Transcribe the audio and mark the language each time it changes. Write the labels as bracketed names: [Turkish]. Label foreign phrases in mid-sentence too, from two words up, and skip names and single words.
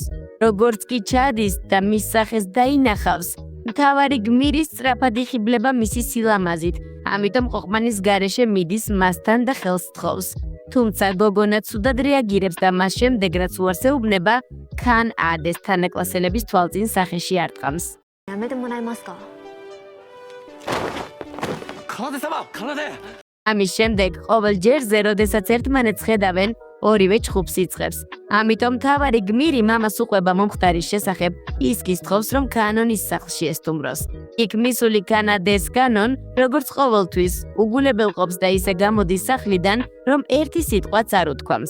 [Georgian] როგორც კი ჩადის და მის სახეს დაინახავს, მთავარი გმირის სწრაფად იხიბლება მისი სილამაზით, ამიტომ ყოყმანის გარეშე მიდის მასთან და ხელს სთხოვს. თუმცა გოგონა ცუდად რეაგირებს და მას შემდეგ, რაც უარს ეუბნება, კანადეს თანაკლასელების თვალწინ სახეში არტყამს. [Japanese] やめてもらえますか [Georgian] ამის შემდეგ ყოველ ჯერზე, როდესაც ერთმანეთს ხედავენ, ორივე ჩხუბს იწყებს. ამიტომ მთავარი გმირი მამას უყვება მომხდარის შესახებ, ის კი სთხოვს, რომ კანონის სახლში ესტუმროს. იქ მისული კანადეს კანონ, როგორც ყოველთვის, უგულებელყოფს და ისე გამოდის სახლიდან, რომ ერთი სიტყვაც არ უთქვამს.